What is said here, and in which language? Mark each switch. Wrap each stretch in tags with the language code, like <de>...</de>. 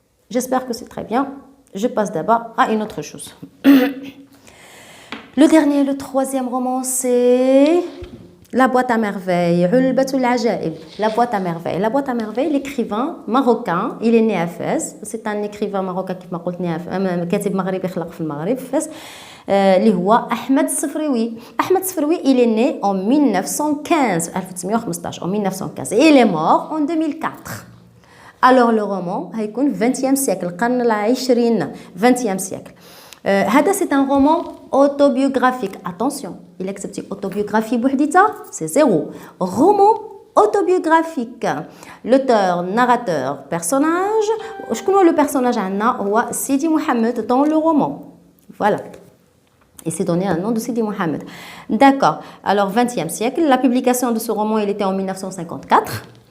<fr>j'espère que c'est très bien. je passe d'abord à une autre chose. le dernier, le troisième roman, c'est La boîte à merveille. La boîte à merveille. La boîte à merveille, l'écrivain marocain, il est né à Fès. C'est un écrivain marocain qui m'a</fr> <ar>قلت كاتب مغربي خلق في المغرب فاس اللي هو أحمد السفروي.</ar> <fr>أحمد السفروي il est né en 1915 1915 en 1915 et il est mort en 2004. alors le roman هيكون 20e siècle</fr> <ar>القرن العشرين</ar> <fr>20e siècle. هذا c'est un roman autobiographique. attention, il accepte autobiographie بوحديتها c'est zéro. roman autobiographique. l'auteur, narrateur, personnage.</fr> <ar>شكون هو le personnage عندنا هو سيدي محمد</ar> <fr>dans le roman. voilà. Et c'est donné un nom de Sidi Mohamed. D'accord. Alors 20e siècle, la publication de ce roman il était en 1954.</fr>